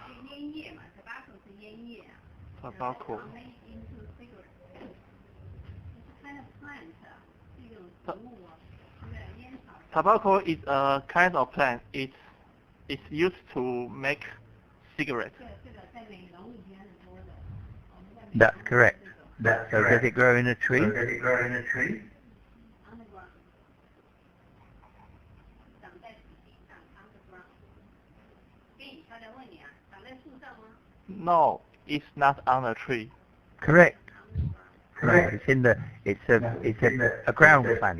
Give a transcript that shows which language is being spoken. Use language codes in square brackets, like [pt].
[zh] 烟叶嘛 ，tobacco 是烟叶啊。 [en] Tobacco. Made into cigarette. It's kind of plant [zh] 啊，是一种植物啊，这个烟草。 [en] Tobacco is a kind of plant. It's used to make cigarettes. [zh] 这个在美容里面很多的。 [en] That's correct. That's So correct. does it grow in a tree? So does it grow in a tree? Underground. [zh] 长在土地上 underground。给你悄悄问你啊，长在树上吗？ [en] No, it's not on a tree. Correct. Correct. It's in the it's a ground plant.